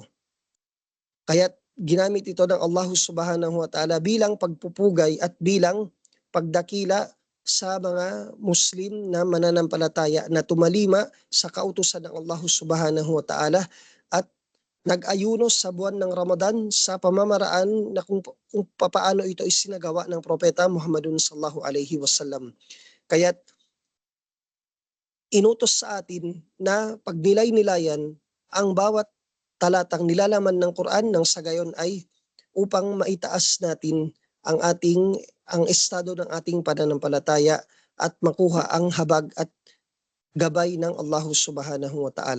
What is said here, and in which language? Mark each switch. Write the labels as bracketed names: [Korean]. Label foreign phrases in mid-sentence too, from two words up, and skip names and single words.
[Filipino] Kaya ginamit ito ng Allah [Arabic] سبحانه وتعالى [Filipino] bilang pagpupugay at bilang pagdakila sa mga Muslim na mananampalataya na tumalima sa kautusan ng Allah [Arabic] سبحانه وتعالى [Filipino] at nag-ayuno sa buwan ng Ramadan sa pamamaraan na kung papaano ito isinagawa ng Propeta Muhammadun [Arabic] صلى الله عليه وسلم. [Filipino] Kaya inutos sa atin na pagnilay-nilayan ang bawat talatang nilalaman ng Quran nang sa gayon ay upang maitaas natin ang estado ng ating pananampalataya at makuha ang habag at gabay ng Allah [Arabic] سبحانه وتعالى.